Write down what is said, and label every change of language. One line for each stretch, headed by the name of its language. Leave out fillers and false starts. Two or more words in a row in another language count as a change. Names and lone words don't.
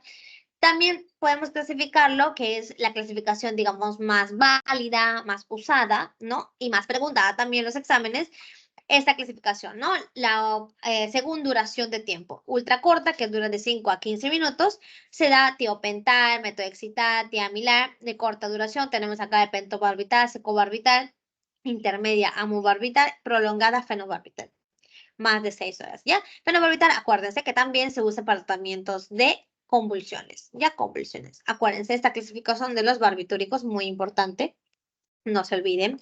Spanish: También podemos clasificarlo, que es la clasificación, digamos, más válida, más usada, ¿no? Y más preguntada también en los exámenes, esta clasificación, ¿no? Según duración de tiempo. Ultra corta, que dura de 5 a 15 minutos, se da tiopental, metotrexatal, tiamilar. De corta duración tenemos acá el pentobarbital, secobarbital, intermedia amobarbital, prolongada fenobarbital. Más de 6 horas, ¿ya? Fenobarbital, acuérdense que también se usa para tratamientos de convulsiones, ya convulsiones. Acuérdense, esta clasificación de los barbitúricos, muy importante, no se olviden.